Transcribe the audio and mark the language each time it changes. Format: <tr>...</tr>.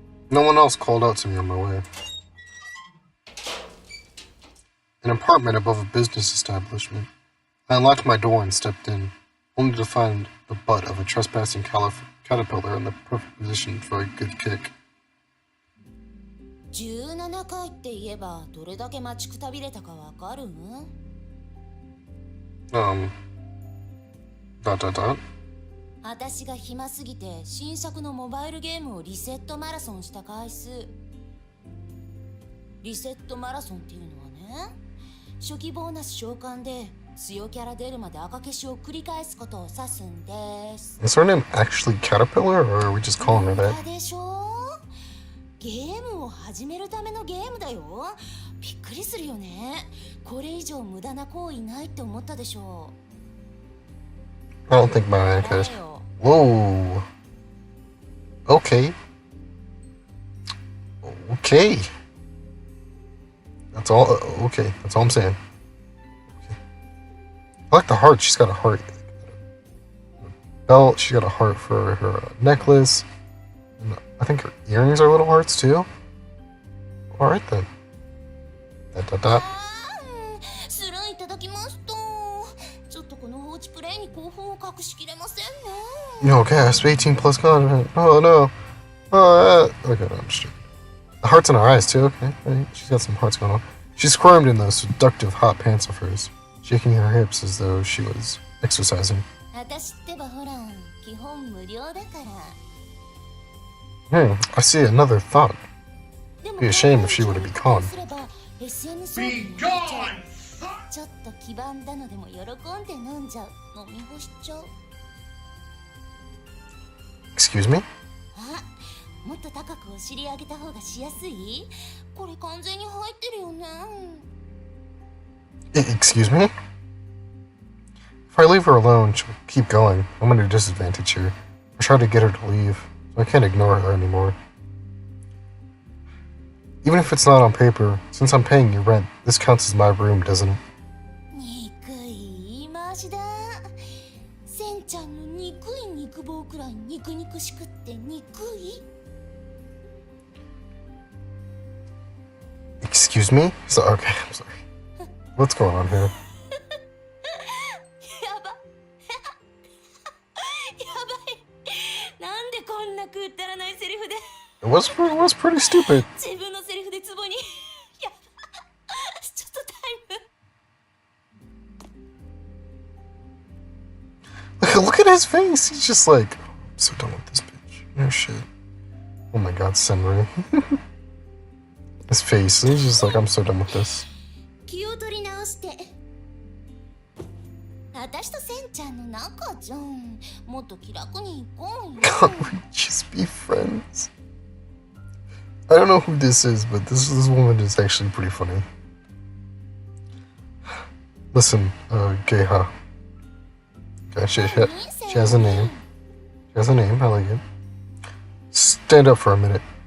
<en>No one else called out to me on my way. An apartment above a business establishment. I unlocked my door and stepped in, only to find the butt of a trespassing caterpillar in the perfect position for a good kick.</en> <ja>17回って言えばどれだけ待ちくたびれたかわかるん？</ja> <en>dot dot dot.</en> <ja>私が暇すぎて新作のモバイルゲームをリセットマラソンした回数。リセットマラソンっていうのはね、初期ボーナス召喚で強キャラ出るまで赤消しを繰り返すことを指すんです。</ja> <en>Is her name actually Caterpillar, or are we just calling her that?</en> <ja>でしょ？ゲームを始めるためのゲームだよ。びっくりするよね。これ以上無駄な行為ないって思ったでしょ。</ja> <en>I don't think my Outcast. Whoa. Okay. Okay. That's all. Okay, that's all I'm saying. Okay. I like the heart. She's got a heart. belt. She got a heart for her necklace. And I think her earrings are little hearts too. Alright then. Da.</en> <ja>スルーいただきました。ちょっとこの放置プレイに興奮を隠しきれませんね。</ja> <en>No, gasp, 18 plus content. Oh no. Oh, okay, no, I'm just joking. The hearts in her eyes too, okay. Right. She's got some hearts going on. She squirmed in those seductive hot pants of hers, shaking her hips as though she was exercising.</en> <ja>私ってばほら、基本無料だから。</ja> <en>I see another thought. It'd be a shame if she were to be gone. Be gone!</en> <ja>ちょっと黄ばんだのでも喜んで飲んじゃう。飲み干しちゃう。</ja> <en>Excuse me?</en> <ja>あ、もっと高くお尻上げた方がしやすい？これ完全に入ってるよね。</ja> <en>Excuse me? If I leave her alone, she'll keep going. I'm at a disadvantage here. I try to get her to leave, so I can't ignore her anymore. Even if it's not on paper, since I'm paying you rent, this counts as my room, doesn't it?</en> <ja>憎い言い回しだ。センちゃんの憎い肉棒くらい肉々しくって憎い？</ja> <en>Excuse me? So, okay, I'm sorry. What's going on here?</en> <ja>やばい。なんでこんなくったらないセリフで。</ja> <en>It was pretty stupid.</en> <ja>自分のセリフでツボに。やば。ちょっとタイム。</ja> <en>Look at his face. He's just like, I'm so done with this bitch. No shit. Oh my god, Senri. His face. He's just like, I'm so done with this.</en> <ja>気を取り直して。私とセンちゃんの仲じゃん。もっと気楽に行こうよ。</ja> <en>Can't we just be friends? I don't know who this is, but this woman is actually pretty funny. Listen, Geha. Okay, she has a name. She has a name, I like it. Stand up for a minute.</en>